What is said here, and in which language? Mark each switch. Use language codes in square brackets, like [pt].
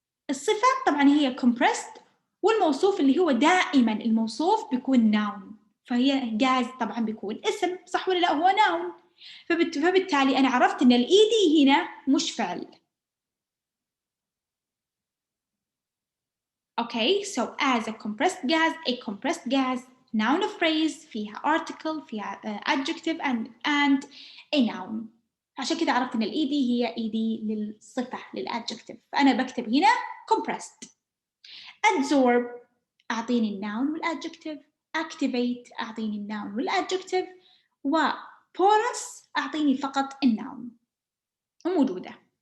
[ar] الصفة طبعاً هي compressed، والموصوف اللي هو دائماً الموصوف بيكون noun. فهي جاز طبعاً بيكون اسم، صح ولا لا؟ هو noun. فبالتالي أنا عرفت إن الإيدي هنا مش فعل. [en] Okay, so as a compressed gas, noun phrase فيها article فيها adjective and a noun. [ar] عشان كده عرفت إن الإيدي هي إيدي للصفة للadjective. فأنا بكتب هنا compressed. Absorb أعطيني الnoun والadjective. Activate أعطيني الnoun والadjective. porous أعطيني فقط الnoun. وموجودة.